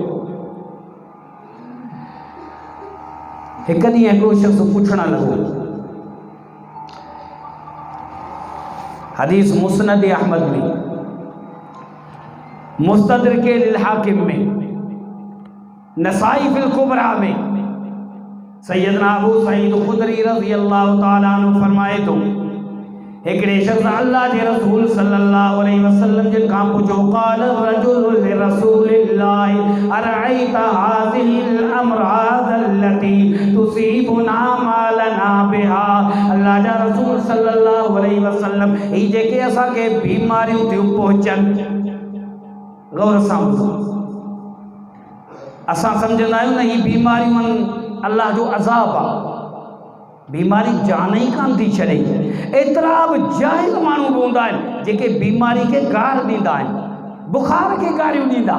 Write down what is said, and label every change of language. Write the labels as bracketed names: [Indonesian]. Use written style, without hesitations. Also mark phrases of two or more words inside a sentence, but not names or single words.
[Sindhi] हिकु ॾींहुं हिकिड़ो शख़्स पुछण लॻो, हदीस मुस्नद अहमद में, मुस्तदरक लिल हाकिम में, नसाई फिल कुबरा में, सैयदना अबू सईद खुदरी [Arabic] رضي الله تعالى عنه [Sindhi] फरमाए थो, हिकिड़े शख़्स अल्लाह जे रसूल [Arabic] صلى الله عليه وسلم [Sindhi] जिन खां पुछो, [Arabic] قال رجل لرسول الله أرأيت هذه الأمراض التي تصيبنا ما لنا بها. [Sindhi] अल्लाह जा रसूल [Arabic] صلى الله عليه وسلم, [Sindhi] ही जेके असांखे बीमारियूं थियूं पहुचनि, गौर सां असां सम्झंदा आहियूं न ही बीमारियूं अल्लाह जो अज़ाब आहे। बीमारी जान ई कान थी छॾे। एतिरा बि जाहिल माण्हू बि हूंदा आहिनि जेके बीमारी खे गार ॾींदा आहिनि, बुखार खे गारियूं ॾींदा।